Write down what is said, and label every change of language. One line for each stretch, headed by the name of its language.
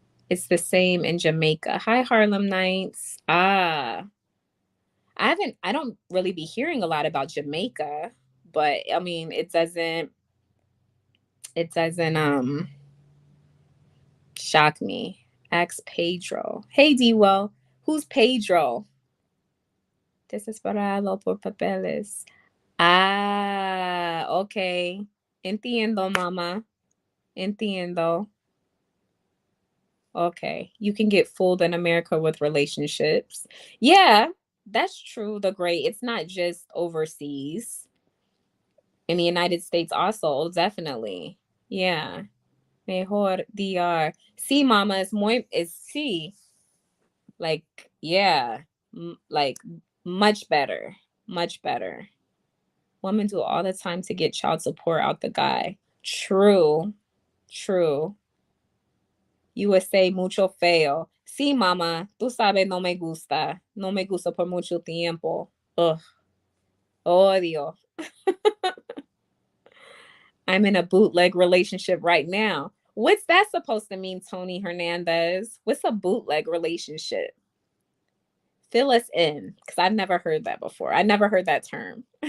English: It's the same in Jamaica. Hi, Harlem Nights. I don't really be hearing a lot about Jamaica, but I mean, it doesn't shock me. Ask Pedro. Hey, Dewell. Who's Pedro?
Spanish: Desesperado por papeles. Ah, okay. Entiendo, mama. Entiendo. Okay.
English: You can get fooled in America with relationships. Yeah, that's true. The great. It's not just overseas. In the United States also, definitely.
Spanish: Yeah. Mejor DR. Sí, mama, es muy, es sí.
English: Like, yeah. Like, much better. Much better. Women do all the time to get child support out the guy. True. True.
Spanish: U.S.A. mucho feo. Sí, mama, tú sabes, no me gusta. No me gusta por mucho tiempo. Ugh. Odio.
English: I'm in a bootleg relationship right now. What's that supposed to mean, Tony Hernandez? What's a bootleg relationship? Fill us in, because I've never heard that before. I never heard that term.